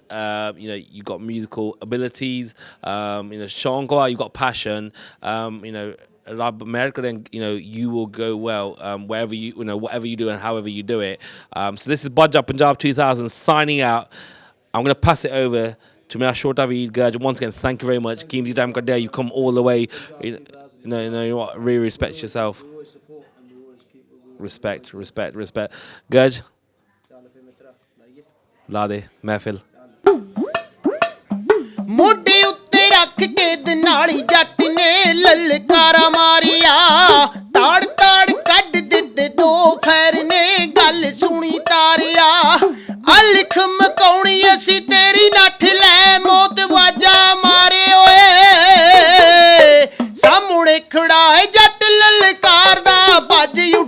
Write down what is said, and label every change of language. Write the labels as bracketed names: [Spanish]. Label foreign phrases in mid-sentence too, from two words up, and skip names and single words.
[English] You've got musical abilities. Shankar, you've got passion. America, then you will go well wherever whatever you do and however you do it. So this is Punjab2000 signing out. I'm going to pass it over to me [Punjabi] ਛੋਟਾ ਵੀਰ [English] Gurj, once again thank you very much [Punjabi] ਕੀਮਤੀ ਟਾਈਮ ਕੱਢਿਆ, [English] you come all the way, you know what, really respect yourself. [Punjabi] respect Gurj, ਲਾ ਦੇ ਮਹਿਫਿਲ ਮੋਢੇ ਉੱਤੇ ਰੱਖ ਕੇ ਦਨਾਲੀ ਜੱਟ ਨੇ ਲਲਕਾਰਾ ਮਾਰਿਆ, ਤਾੜ ਤਾੜ ਕੱਢ ਦਿੱਤੇ ਦੋ ਫੈਰ ਨੇ ਗੱਲ ਸੁਣੀ ਤਾਰਿਆ, ਅਲਖ ਮਕਾਉਣੀ ਅਸੀਂ ਤੇਰੀ ਨੱਠ ਲੈ ਮੌਤ ਵਾਜਾ ਮਾਰੇ ਓਏ, ਸਾਹਮਣੇ ਖੜਾ ਹੈ ਜੱਟ ਲਲਕਾਰ ਦਾ ਭੱਜ